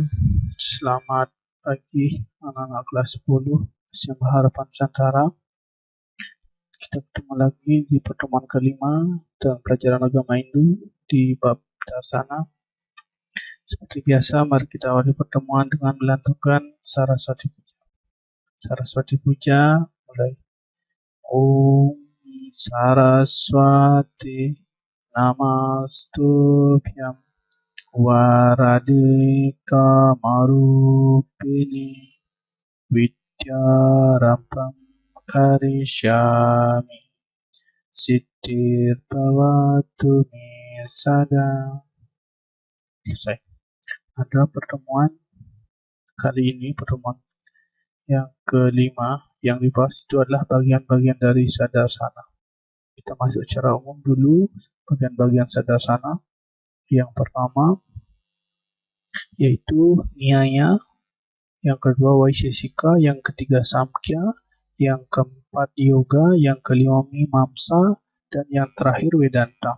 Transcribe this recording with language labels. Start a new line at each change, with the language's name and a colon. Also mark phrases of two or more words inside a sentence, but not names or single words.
Indonesian: Selamat pagi anak-anak kelas 10 SMA Harapan Nusantara. Kita ketemu lagi di pertemuan kelima dalam pelajaran agama Hindu di bab Darsana. Seperti biasa, mari kita awali pertemuan dengan melantunkan Saraswati Puja. Saraswati Puja mulai.
Sanskrit: Om Saraswati Namastubhyam Waradika Marupini Vidyarambam Karishyami Siddhir Bhavatu Me Sada.
Indonesian: Selesai. Ada pertemuan kali ini, pertemuan yang kelima. Yang dibahas itu adalah bagian-bagian dari Sadarsana. Kita masuk secara umum dulu bagian-bagian Sadarsana. Yang pertama yaitu Nyaya, yang kedua Vaisesika, yang ketiga Samkhya, yang keempat Yoga, yang kelima Mimamsa, dan yang terakhir Vedanta.